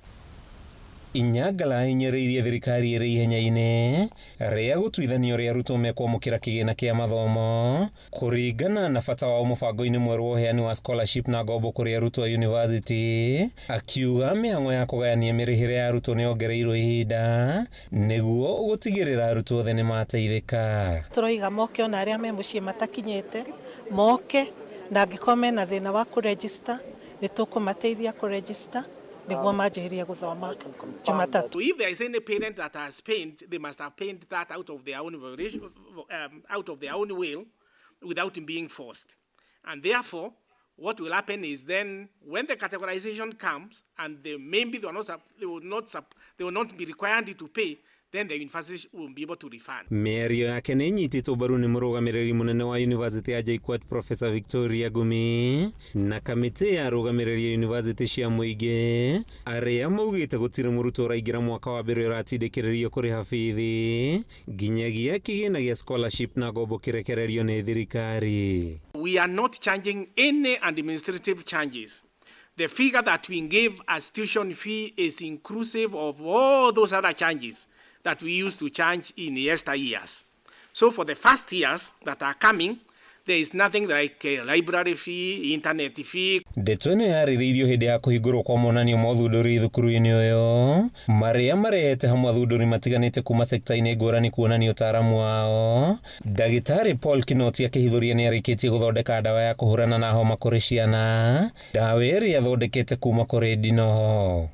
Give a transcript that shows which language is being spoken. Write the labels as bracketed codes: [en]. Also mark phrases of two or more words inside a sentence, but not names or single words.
[ki] Nyangala ahinyĩrĩirie thirikari ĩrĩ ihenya-inĩ rĩa gũtuithania ũrĩa arutwo mekwamũkĩra kĩgĩna kĩa mathomo kũringana na bata wao mũbango-inĩ mwerũ wa ũheani wa scholarship na ngombo kũrĩ arutwo a university, akiuga mĩhang'o ya kũgayania mĩrĩhĩre ya arutwo nĩyongereirwo ihinda nĩguo gũtigĩrĩra arutwo othe nĩmateithĩka. Tũroiga moke ona arĩa me mũciĩ matakinyĩte moke, na angĩkorwo mena thĩna wa kũregister nĩtũkũmateithia kũregister nĩguo manjĩrĩrie gũthoma Jumatatu. [en] If there is any parent that has paid, they must have paid that out of their own will without being forced. And therefore, what will happen is then when the categorization comes and they will not be required to pay, then the university will be able to refund. [ki] Mĩario yake nĩ nyitĩtwo mbaru nĩ mũrũgamĩrĩri mũnene wa University ya JKUAT Professor Victoria Gumi na kamĩtĩ ya arũgamĩrĩri university cia mũingĩ arĩa maugĩte gũtirĩ mũrutwo ũraingĩra mwaka wa mbere ũratindĩkĩrĩrio kũrĩha bithi nginyagia kĩgĩna gĩa scholarship na ngombo kĩrekererio nĩ thirikari. [en] We are not changing any administrative changes. The figure that we gave as tuition fee is inclusive of all those other changes that we used to charge in yesteryears. So for the first years that are coming, there is nothing like a library fee, internet fee. [ki] Ndeto ĩno yarĩrĩirio hĩndĩ ya kũhingũrwo kwa monanio ma ũthundũri thukuru-inĩ ũyũ marĩa marehete hamwe athundũri matiganĩte kuma sekta-inĩ ngũrani kuonania ũtaaramu wao. Ndagĩtarĩ Paul Kinoti akĩhithũria nĩarĩkĩtie gũthondeka ndawa ya kũhũrana na homa kũrĩ ciana, ndawa ĩrĩa athondekete kuma kũrĩ ndinoho.